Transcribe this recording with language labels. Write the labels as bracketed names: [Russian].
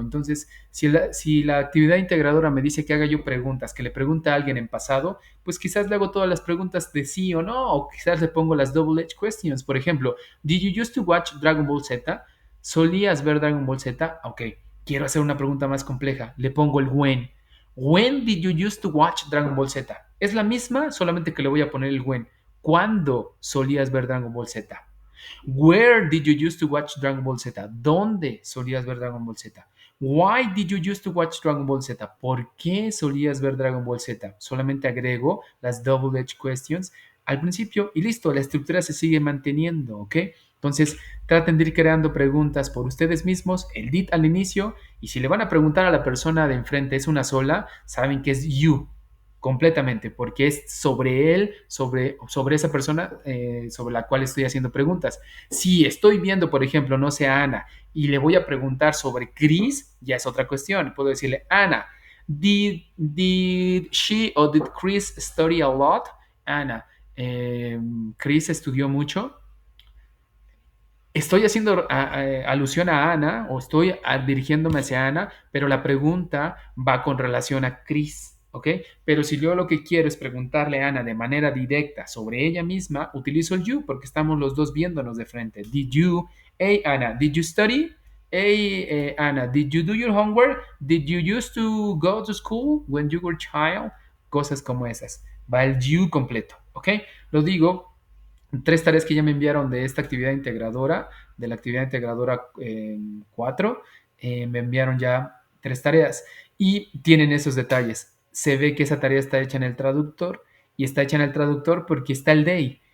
[Spanish] Entonces, si la actividad integradora me dice que haga yo preguntas, que le pregunte a alguien en pasado, pues quizás le hago todas las preguntas de sí o no, o quizás le pongo las double edge questions. [English] Por ejemplo, ¿Did you used to watch Dragon Ball Z? [Spanish] ¿Solías ver Dragon Ball Z? Ok, quiero hacer una pregunta más compleja. Le pongo el when. [English] When did you used to watch Dragon Ball Z? [Spanish] Es la misma, solamente que le voy a poner el when. ¿Cuándo solías ver Dragon Ball Z? [English] Where did you used to watch Dragon Ball Z? [Spanish] ¿Dónde solías ver Dragon Ball Z? [English] Why did you used to watch Dragon Ball Z? [Spanish] ¿Por qué solías ver Dragon Ball Z? Solamente agrego las double edge questions al principio y listo, la estructura se sigue manteniendo, ¿ok? Entonces, traten de ir creando preguntas por ustedes mismos, el did al inicio, y si le van a preguntar a la persona de enfrente es una sola, saben que es you, completamente, porque es sobre él, sobre esa persona sobre la cual estoy haciendo preguntas. Si estoy viendo, por ejemplo, no sé, a Ana, y le voy a preguntar sobre Chris, ya es otra cuestión. Puedo decirle, [English] Ana, did she or did Chris study a lot? [Spanish] Ana, Chris estudió mucho. Estoy haciendo alusión a Ana o estoy dirigiéndome hacia Ana, pero la pregunta va con relación a Chris, ¿ok? Pero si yo lo que quiero es preguntarle a Ana de manera directa sobre ella misma, utilizo el you porque estamos los dos viéndonos de frente. [English] Did you, hey Ana, did you study? Hey Ana, did you do your homework? Did you used to go to school when you were a child? [Spanish] Cosas como esas. Va el you completo, ¿ok? Lo digo 3 tareas que ya me enviaron de esta actividad integradora, de la actividad integradora 4, me enviaron ya 3 tareas y tienen esos detalles. Se ve que esa tarea está hecha en el traductor y está hecha en el traductor porque está el they.